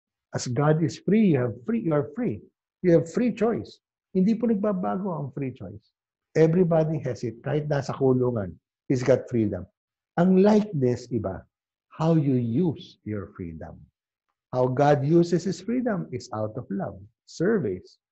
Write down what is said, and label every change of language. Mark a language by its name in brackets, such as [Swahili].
[English] As God is free, you are free. You have free choice. [Filipino] Hindi po nagbabago ang free choice. [English] Everybody has it. [Filipino] Kahit nasa kulungan, [English] he's got freedom. Ang likeness, iba, how you use your freedom. How God uses His freedom is out of love, service.